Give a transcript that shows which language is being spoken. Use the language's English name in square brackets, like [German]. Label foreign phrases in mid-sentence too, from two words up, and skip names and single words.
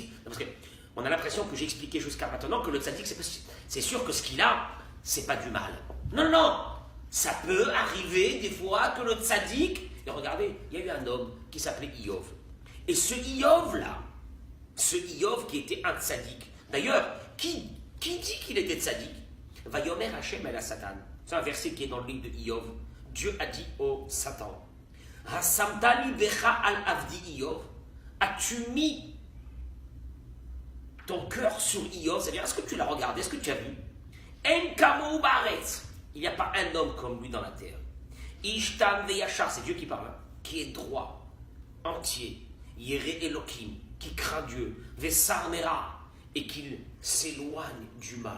[French] Parce qu'on a l'impression que j'ai expliqué jusqu'à maintenant que le tzaddik, c'est sûr que ce qu'il a, c'est pas du mal. Non. Ça peut arriver des fois que le tzaddik. Et regardez, il y a eu un homme qui s'appelait Iyov. Et ce Iyov-là, qui était un tzaddik, d'ailleurs, qui dit qu'il était tzaddik? [Hebrew] ויאמר השם אל השטן. [French] C'est un verset qui est dans le livre de Iyov. Dieu a dit au Satan, [Hebrew] השמת לבך אל עבדי איוב. [French] As-tu mis ton cœur sur Iyov? C'est-à-dire, est-ce que tu l'as regardé? Est-ce que tu as vu? [Hebrew] אין כמוהו בארץ. [French] Il n'y a pas un homme comme lui dans la terre. [Hebrew] איש תם וישר, [French] c'est Dieu qui parle, qui est droit, entier. [Hebrew] ירא אלהים, [French] qui craint Dieu. [Hebrew] וסר מרע, [French] et qu'il s'éloigne du mal.